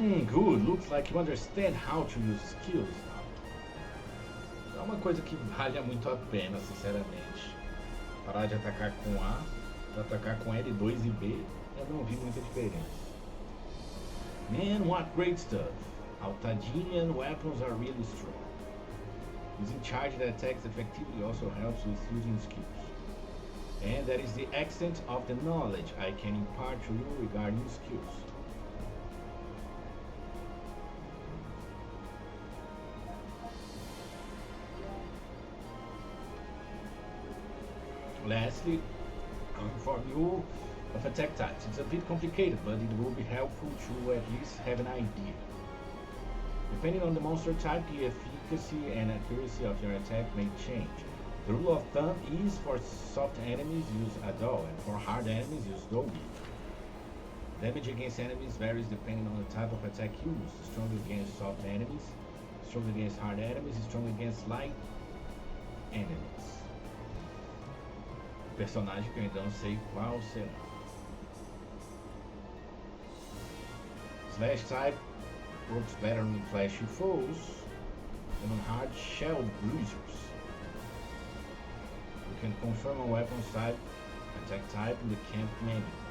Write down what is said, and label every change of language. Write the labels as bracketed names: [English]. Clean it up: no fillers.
[English] Good. Looks like you understand how to use skills now. [Portuguese] É uma coisa que vale muito a pena, sinceramente. Parar de atacar com A, para atacar com L2 e B, eu não vi muita diferença. [English] Man, what great stuff. Altadinian weapons are really strong. Using charged attacks effectively also helps with using skills. And that is the extent of the knowledge I can impart to you regarding skills. Lastly, I'll inform you of attack types. It's a bit complicated, but it will be helpful to at least have an idea. Depending on the monster type, the efficacy and accuracy of your attack may change. The rule of thumb is for soft enemies use Ado, and for hard enemies use Dogi. Damage against enemies varies depending on the type of attack used. Strong against soft enemies, strong against hard enemies, strong against light enemies. [Portuguese] Personagem que eu ainda não sei qual será. [English] Slash type works better on flashy foes than on hard shelled bruisers. You can confirm a weapons type, attack type in the camp menu.